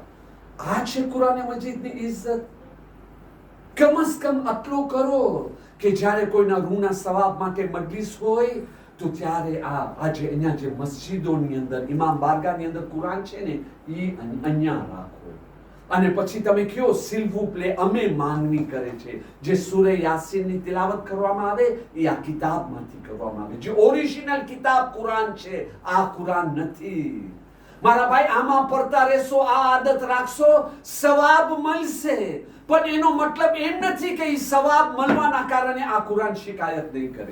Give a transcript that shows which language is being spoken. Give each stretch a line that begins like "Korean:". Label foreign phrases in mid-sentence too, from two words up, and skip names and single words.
Gujarati: આ છે કુરાન મજીદની ઇજ્જત. કમસ કમ આટલો કરો કે જ્યારે કોઈના રૂના સવાબ માટે મજલિસ હોય તો ત્યારે આજે અહીંયા જે મસ્જિદોની અંદર, ઇમામ બારગાહની અંદર કુરાન છે ને એ અહીંયા રાખો. અને પછી તમે કયો
French: s'il vous plaît,
Gujarati: અમે માંગણી કરે છે. જે સૂરે યાસીનની તિલાવત કરવામાં આવે એ આ કિતાબમાંથી કરવામાં આવે. જે ઓરિજિનલ કિતાબ કુરાન છે, આ કુરાન નથી. મારા ભાઈ, આમાં પડતા રહેશો, આ આદત રાખશો, સવાબ મળશે. પણ એનો મતલબ એમ નથી કે એ સવાબ મળવાના કારણે આ કુરાન શિકાયત નહીં કરે.